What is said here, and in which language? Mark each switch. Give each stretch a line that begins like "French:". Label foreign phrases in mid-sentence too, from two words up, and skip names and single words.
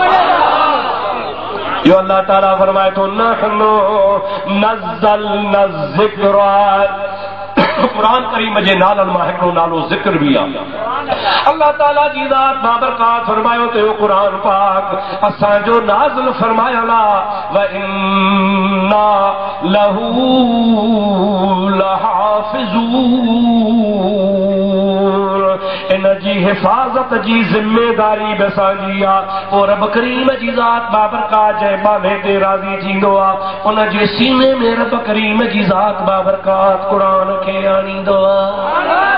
Sindhi: यो अल्लाह ताला फरमाए थो
Arabic: نحن نزلنا ذكر.
Sindhi: कुरान करीम जे नालनि मां हिकिड़ो नालो ज़िक्र बि आहे। अल्लाह ताला जी ज़ात बाबरकात फरमायो त कुरान पाक असांजो नाज़िल फरमायल आहे
Arabic: وإنا له لحافظون.
Sindhi: इन जी हिफ़ाज़त जी ज़िम्मेदारी बि असांजी आहे। पोइ रब करीम जी ज़ात बाबरकात जे बाबे ते राज़ी थींदो आहे, उन जे सीने में रब करीम जी ज़ात बाबरकात क़ुरान खे आणींदो आहे।